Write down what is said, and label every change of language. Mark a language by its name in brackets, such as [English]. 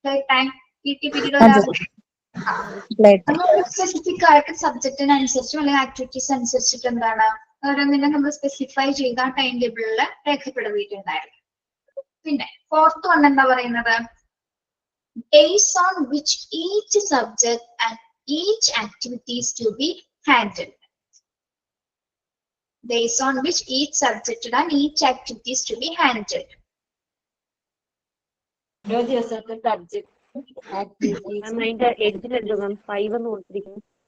[Malayalam] Time PT period വരാറുണ്ട്. Specific ആയിട്ട് സബ്ജക്റ്റിനനുസരിച്ചും അല്ലെങ്കിൽ ആക്ടിവിറ്റീസ് അനുസരിച്ചിട്ട് എന്താണ് ഓരോന്നിനെ നമ്മൾ സ്പെസിഫൈ ചെയ്ത ടൈം ടേബിളിൽ രേഖപ്പെടുത്തിയിട്ടുണ്ടായിരുന്നു. പിന്നെ 4th വൺ എന്താ പറയുന്നത്? [English] Days on which each subject and each activities to be handled. Days on which each subject and each activities to be handled. [Malayalam] ഓരോ ദിവസത്തെ സബ്ജക്ട് ആക്ടിവിറ്റീസ് അതിന്റെ എഡ്ജിലെഴുതുക 5 എന്ന് കൊടുത്തിരിക്കുന്നു.